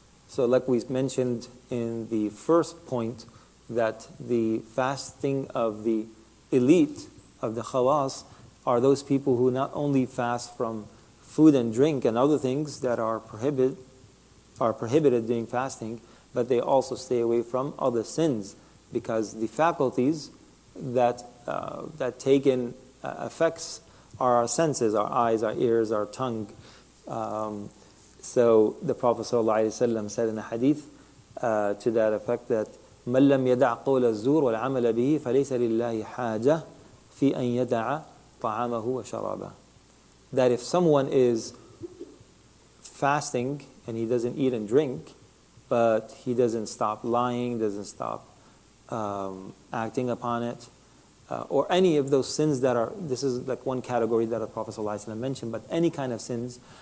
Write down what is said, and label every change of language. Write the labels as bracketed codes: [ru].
[en] So like we mentioned in the first point, that the fasting of the elite, of the khawas, are those people who not only fast from food and drink and other things that are prohibited during fasting, but they also stay away from other sins, because the faculties that take in effects are our senses, our eyes, our ears, our tongue. So the Prophet ﷺ said in a hadith to that effect that [ar] مَنْ لَمْ يَدَعْ قَوْلَ الزُّورِ وَالْعَمَلَ بِهِ فَلَيْسَ لِلَّهِ حَاجَةٌ فِي أَنْ يَدَعَ طَعَامَهُ وَشَرَابَهُ. [en] That if someone is fasting and he doesn't eat and drink, but he doesn't stop lying, doesn't stop acting upon it, or any of those sins that are, this is like one category that the Prophet ﷺ mentioned, but any kind of sins